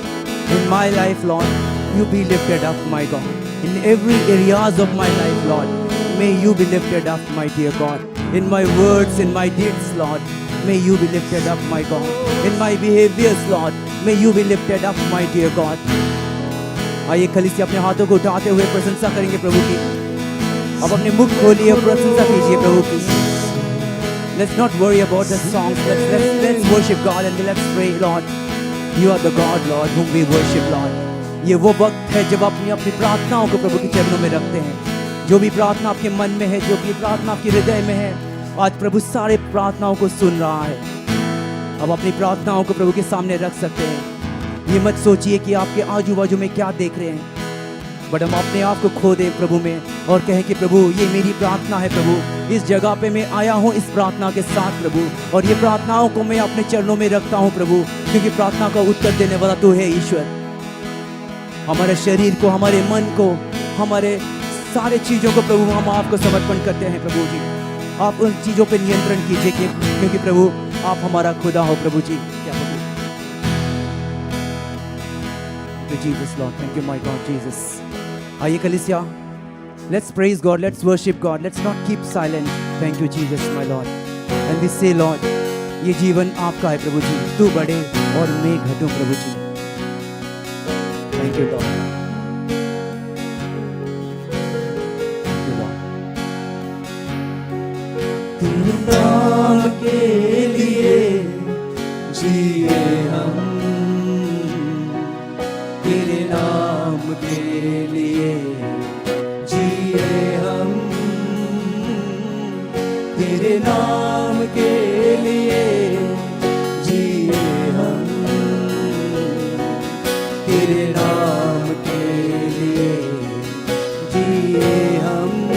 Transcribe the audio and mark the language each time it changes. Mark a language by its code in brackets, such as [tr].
[en] In my life, Lord, you be lifted up, my God. In every areas of my life, Lord, may you be lifted up, my dear God. In my words, in my deeds, Lord, may you be lifted up, my God. In my behaviors, Lord, may you be lifted up, my dear God. [hi] आइए कलीसिया अपने हाथों को उठाते हुए प्रशंसा करेंगे प्रभु की. अब अपने मुख खोलिए और प्रशंसा कीजिए प्रभु की. [en] Let's not worry about the songs. Let's worship God and let's pray, Lord. You are the God, Lord, whom we worship, Lord. [hi] ये वो वक्त है जब अपनी अपनी प्रार्थनाओं को प्रभु के चरणों में रखते हैं. जो भी प्रार्थना आपके मन में है, जो भी प्रार्थना आपके हृदय में है, आज प्रभु सारे प्रार्थनाओं को सुन रहा है. अब अपनी प्रार्थनाओं को प्रभु के सामने रख सकते हैं. ये मत सोचिए कि आपके आजू बाजू में क्या देख रहे हैं, बट हम अपने आप को खो दें प्रभु में और कहें कि प्रभु ये मेरी प्रार्थना है. प्रभु इस जगह पे मैं आया हूँ इस प्रार्थना के साथ प्रभु, और ये प्रार्थनाओं को मैं अपने चरणों में रखता हूँ प्रभु, क्योंकि प्रार्थना का उत्तर देने वाला तू है ईश्वर. हमारे शरीर को, हमारे मन को, हमारे सारे चीज़ों को प्रभु हम आपको समर्पण करते हैं प्रभु जी. आप उन चीज़ों पे नियंत्रण कीजिए क्योंकि प्रभु आप हमारा खुदा हो प्रभु जी. क्या प्रभु? [en] Jesus, Lord, thank you, my God, Jesus. [hi] आइए कलीसिया, [en] let's praise God, let's worship God, let's not keep silent. Thank you, Jesus, my Lord. And we say, Lord, [hi] ये जीवन आपका है प्रभु जी. तू बढ़े और मैं घटूं प्रभु जी. [en] Thank you, Lord. Thank you, Lord. [hi] तेरे नाम के लिए जिए हम, तेरे नाम के लिए जिए हम, तेरे नाम के लिए जिए हम, तेरे नाम के लिए जिए हम.